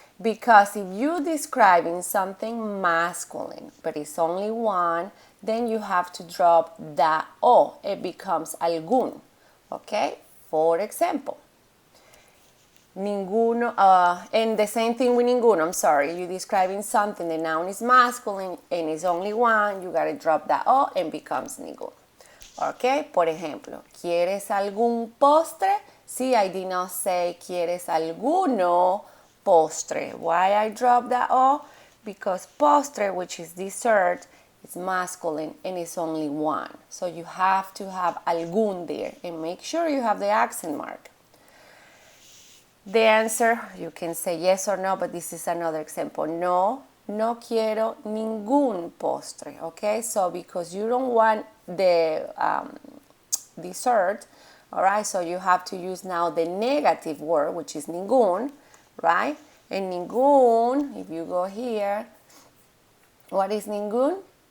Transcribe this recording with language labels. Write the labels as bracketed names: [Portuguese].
[English] Because if you're describing something masculine, but it's only one, then you have to drop the O. It becomes algún, okay? For example, ninguno, and the same thing with ninguno, I'm sorry, you're describing something, the noun is masculine and it's only one, you gotta drop that O and becomes ninguno. [Spanish] Okay, por ejemplo, ¿quieres algún postre? [English] See, I did not say [Spanish] ¿quieres alguno postre? [English] Why I dropped that O? Because postre, which is dessert, is masculine and it's only one. So you have to have algún there and make sure you have the accent mark. The answer, you can say yes or no, but this is another example. [Spanish] No quiero ningún postre, okay? [English] So because you don't want the dessert, all right? So you have to use now the negative word, which is ningún, right? And ningún, if you go here, what is ningún?